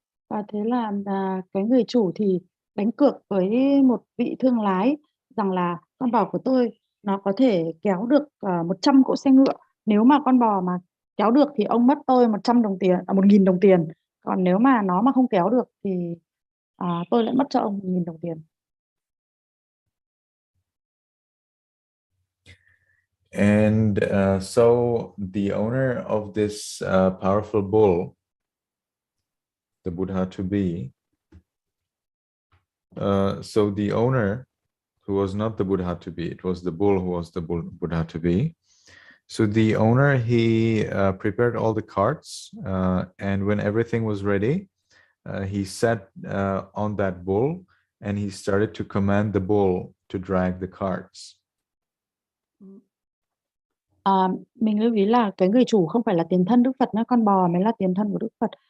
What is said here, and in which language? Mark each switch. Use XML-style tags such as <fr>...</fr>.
<vi>Và thế là cái người chủ thì đánh cược với một vị thương lái rằng là con bò của tôi nó có thể kéo được 100 cỗ xe ngựa. Nếu mà con bò mà kéo được thì ông mất tôi 100 đồng tiền, 1.000 đồng tiền. Còn nếu mà nó mà không kéo được thì tôi lại mất cho ông 1.000 đồng tiền.</vi> <en>And so the owner of this powerful bull, the Buddha to be, so the owner, who was not the Buddha to be, it was the bull who was the Buddha to be. So the owner, he prepared all the carts, and when everything was ready, he sat on that bull and he started to command the bull to drag the carts.</en> <vi>Mình lưu ý là cái người chủ không phải là tiền thân Đức Phật nữa, con bò mới là tiền thân của Đức Phật.</vi>